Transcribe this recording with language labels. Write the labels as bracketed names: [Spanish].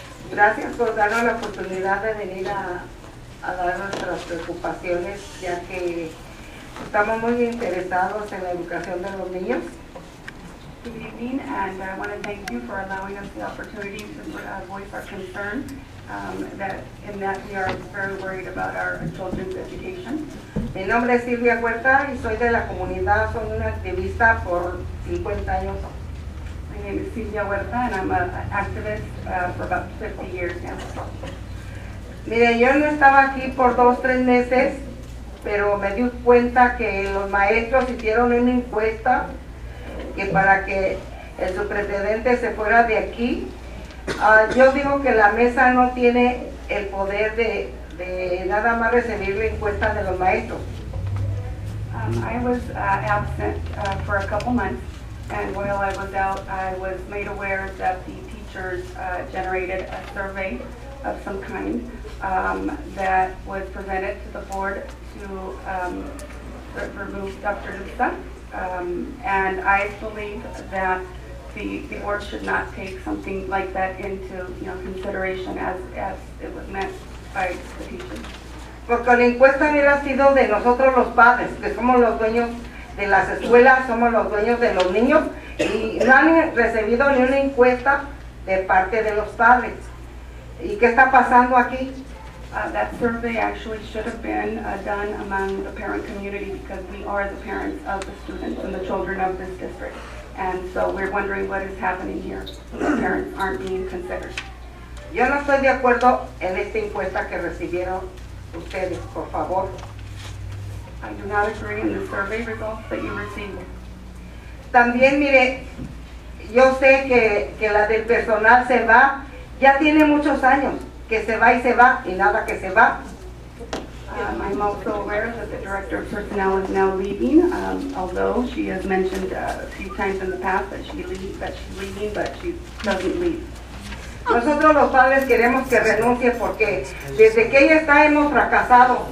[Spanish] Gracias por darnos la oportunidad de venir a dar nuestras preocupaciones, ya que estamos muy interesados en la educación de los niños. [English] Good evening, and I want to thank you for allowing us the opportunity to voice our concern that we are very worried about our children's education. [Spanish] Mi nombre es Silvia Huerta y soy de la comunidad, soy una activista por 50 años. [English] My name is Silvia Huerta, and I'm an activist for about 50 years now. [Spanish] Mire, yo no estaba aquí por 2-3 meses, pero me di cuenta que los maestros hicieron una encuesta que para que el superintendente se fuera de aquí. Yo digo que la mesa no tiene el poder de nada más recibir la encuesta de los maestros. [English] I was absent for a couple months, and while I was out, I was made aware that the teachers generated a survey of some kind that was presented to the board to remove Dr. Lusa. And I believe that the board should not take something like that into consideration as it was meant by the teachers. [Spanish] Porque la encuesta hubiera sido de nosotros los padres, que somos los dueños de las escuelas, somos los dueños de los niños, y no han recibido ni una encuesta de parte de los padres. ¿Y qué está pasando aquí? [English] That survey actually should have been done among the parent community, because we are the parents of the students and the children of this district. And so we're wondering what is happening here. The parents aren't being considered. [Spanish] Yo no estoy de acuerdo en esta encuesta que recibieron ustedes, por favor. [English] I do not agree in the survey results that you received. [Spanish] También, mire, yo sé que la del personal se va, ya tiene muchos años que se va y nada que se va. [English] I'm also aware that the director of personnel is now leaving, although she has mentioned a few times in the past that she's leaving, but she doesn't leave. [Spanish] Nosotros los padres queremos que renuncie porque desde que ella está hemos fracasado.